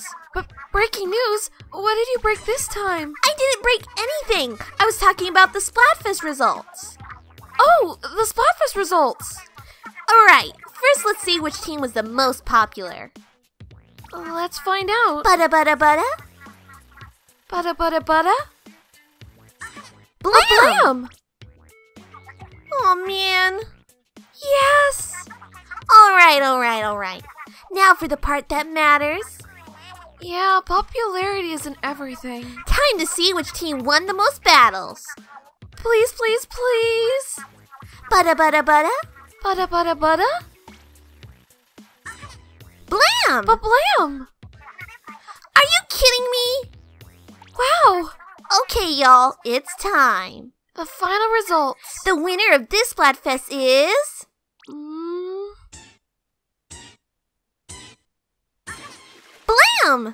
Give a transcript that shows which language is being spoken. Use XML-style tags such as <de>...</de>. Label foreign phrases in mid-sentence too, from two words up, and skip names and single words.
<en>But breaking news? What did you break this time? I didn't break anything! I was talking about the Splatfest results. Oh, the Splatfest results! Alright, first let's see which team was the most popular. Let's find out. Bada bada bada? Bada bada bada? Blam! Blam! Oh man. Yes! Alright. Now for the part that matters. Yeah, popularity isn't everything. Time to see which team won the most battles. Please, please, please! Bada bada bada? Bada bada bada? Blam! Blam! Are you kidding me? Wow! Okay, y'all, it's time. The final results. The winner of this Splatfest is... Blam!</en>